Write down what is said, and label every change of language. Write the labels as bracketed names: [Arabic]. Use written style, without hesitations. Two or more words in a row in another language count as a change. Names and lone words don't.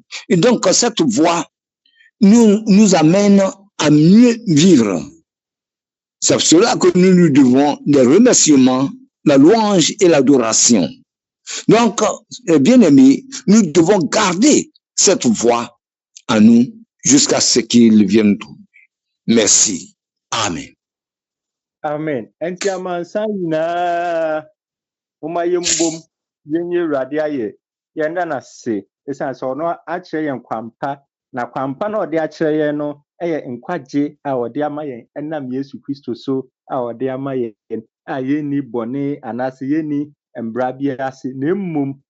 [French] Et donc, cette voie nous amène à mieux vivre. C'est cela que nous nous devons des remerciements, la louange et l'adoration. Donc, bien aimés, nous devons garder cette voie en nous jusqu'à ce qu'il vienne trouver. Merci. Amen. Amen. [Akan] Enti amansa nyinaa woma yɛmbom yɛnyɛ Awurade ayɛ yɛnda n'ase ɛsiane sɛ ɔno akyerɛ yɛn kwampa na kwampa na ɔde akyerɛ yɛn no ɛyɛ nkwagye a ɔde ama yɛn ɛnam Yesu Kristo so a ɔde ama yɛn a yɛnni bɔne anaasɛ yɛnni mbra biara ase na mmom